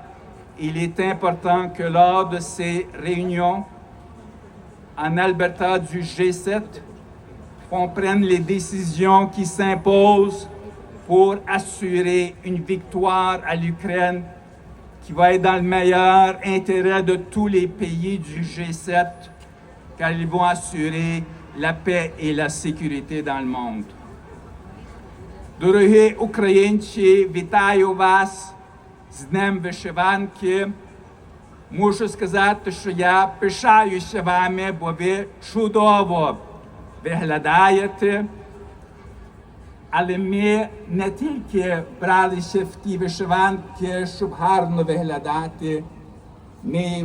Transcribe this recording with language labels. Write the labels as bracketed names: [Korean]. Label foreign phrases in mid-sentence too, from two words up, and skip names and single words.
[French] Il est important que lors de ces réunions en Alberta du G7, on prenne les décisions qui s'imposent pour assurer une victoire à l'Ukraine qui va être dans le meilleur intérêt de tous les pays du G7, car ils vont assurer la paix et la sécurité dans le monde. [Ukrainian] Дорогі українці, вітаю вас з Днем Вишиванки. Мушу сказати, що я пишаюся вами, бо ви чудово виглядаєте. Але ми не тільки бралися в ті вишиванки, щоб гарно виглядати, ми